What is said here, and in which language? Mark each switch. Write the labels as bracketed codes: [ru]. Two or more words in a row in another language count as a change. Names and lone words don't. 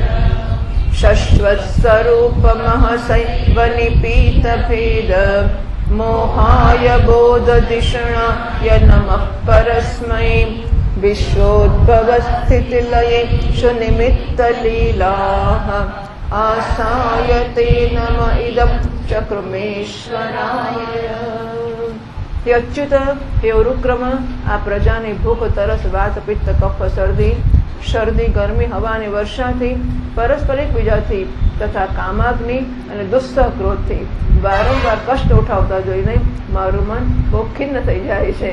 [sa] शश्वत्स्वरूपमहसैव निपीतभेद मोहाय बोधधिषणाय नमः परस्मै विश्वोद्भवस्थितिलये शुनिमित्तलीलाः आसायते नम इदं चक्रमेश्वराय। हे अच्युत, हे उरुक्रम, [gu] આ પ્રજાની ભૂખ, તરસ, વાત, પિત્ત, કફ, શરદી, ગરમી, હવા અને વર્ષાથી, પરસ્પર એકબીજાથી તથા કામાગ્નિ અને દુસ્સહ ક્રોધથી વારંવાર કષ્ટ ઉઠાવતા જોઈને મારું મન બહુ ખિન્ન થઈ જાય છે.